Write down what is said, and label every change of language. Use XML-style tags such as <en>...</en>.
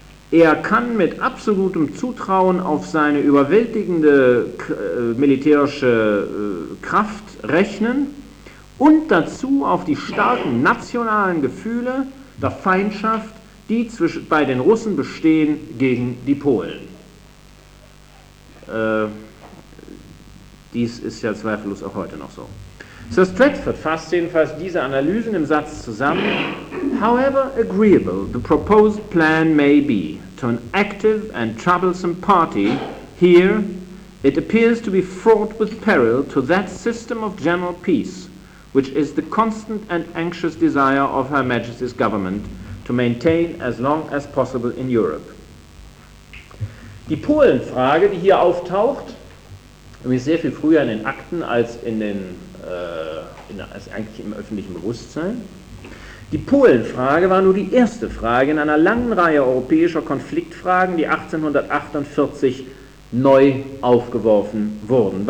<de>Er kann mit absolutem Zutrauen auf seine überwältigende militärische Kraft rechnen und dazu auf die starken nationalen Gefühle der Feindschaft, die bei den Russen bestehen gegen die Polen. Dies ist ja zweifellos auch heute noch so. Sir Stratford fasst jedenfalls diese Analysen im Satz zusammen.</de> <en>However agreeable the proposed plan may be to an active and troublesome party, here it appears to be fraught with peril to that system of general peace, which is the constant and anxious desire of Her Majesty's government, to maintain as long as possible in Europe.</en> <de>Die Polenfrage, die hier auftaucht, übrigens sehr viel früher in den Akten als in den als eigentlich im öffentlichen Bewusstsein. Die Polenfrage war nur die erste Frage in einer langen Reihe europäischer Konfliktfragen, die 1848 neu aufgeworfen wurden.</de>